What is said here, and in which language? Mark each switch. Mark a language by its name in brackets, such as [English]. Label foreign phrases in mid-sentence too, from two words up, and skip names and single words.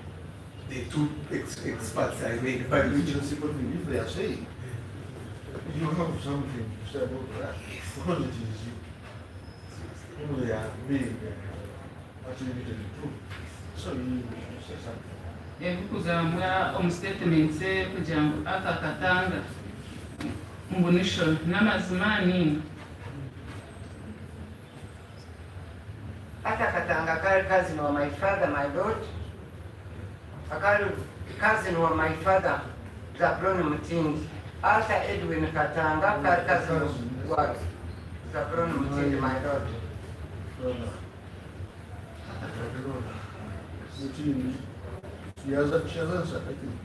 [English] The two experts I made by Which is simple thing. If they are saying, you have something to say about that, because it is you. Who they are being attributed to. So you need to say something. [Nyankole] Ebikugambwa omu statement kugira ngu Arthur Katanga mbunisho n'amazima nini. [English] Arthur Katanga akali cousin of my father, my Lord. Akali cousin of my father, Zabloni Mutindi. Arthur Edwin Katanga akali cousin of Zabloni Mutindi, my Lord. She has answered, I think.